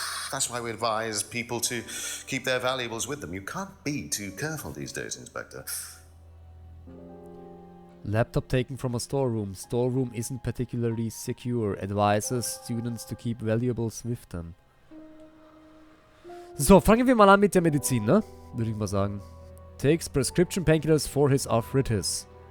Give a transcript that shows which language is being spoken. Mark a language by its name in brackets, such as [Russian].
[English] That's why we advise people to keep their valuables with them. You can't be too careful these days, Inspector. Laptop taken from a storeroom. Storeroom isn't particularly secure. Advises students to keep valuables with them. [German] So, fangen wir mal an mit der Medizin, ne? Würde ich mal sagen. [English] Takes prescription painkillers for his arthritis.